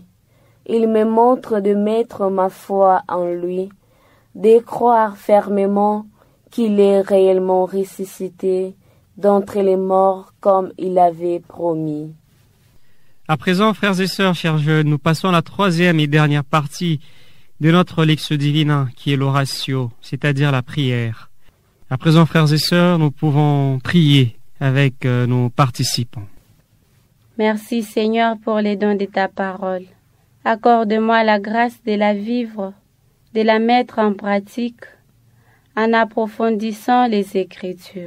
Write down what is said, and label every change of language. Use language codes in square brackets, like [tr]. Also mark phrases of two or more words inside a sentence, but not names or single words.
[fr] Il me montre de mettre ma foi en lui, de croire fermement qu'il est réellement ressuscité d'entre les morts comme il avait promis. À présent, frères et sœurs, chers jeunes, nous passons à la troisième et dernière partie de notre [la] Lectio Divina, [fr] qui est l'oratio, c'est-à-dire la prière. À présent, frères et sœurs, nous pouvons prier avec nos participants. Merci Seigneur pour les dons de ta parole. Accorde-moi la grâce de la vivre, de la mettre en pratique, en approfondissant les Écritures.